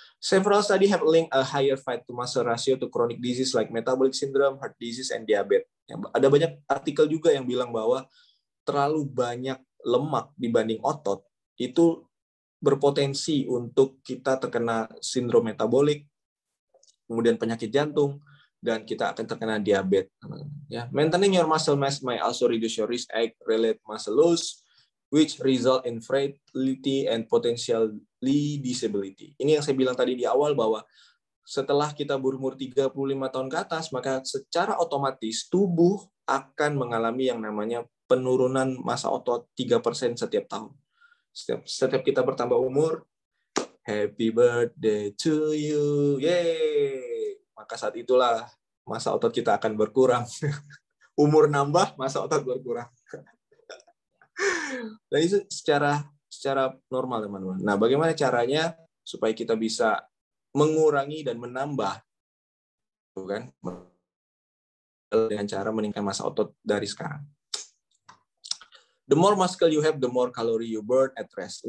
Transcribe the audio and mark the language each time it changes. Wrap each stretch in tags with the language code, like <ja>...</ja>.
<en>Several studies have linked a higher fat to muscle ratio to chronic disease like metabolic syndrome, heart disease, and diabetes.</en> <id>Ada banyak artikel juga yang bilang bahwa terlalu banyak lemak dibanding otot itu berpotensi untuk kita terkena sindrom metabolik, kemudian penyakit jantung, dan kita akan terkena diabetes.</id> <en>Ya, maintaining your muscle mass may also reduce your risk age-related muscle loss, which result in frailty and potentially disability.</en> <id>Ini yang saya bilang tadi di awal, bahwa setelah kita berumur 35 tahun ke atas, maka secara otomatis tubuh akan mengalami yang namanya penurunan massa otot 3% setiap tahun. Setiap kita bertambah umur,</id> <en>happy birthday to you,</en> <id>yeay. Maka saat itulah massa otot kita akan berkurang. Umur nambah, massa otot berkurang. Dan itu secara normal, teman-teman. Nah, bagaimana caranya supaya kita bisa mengurangi dan menambah, kan? Dengan cara meningkatkan massa otot dari sekarang.</id> <en>The more muscle you have, the more calorie you burn at rest.</en>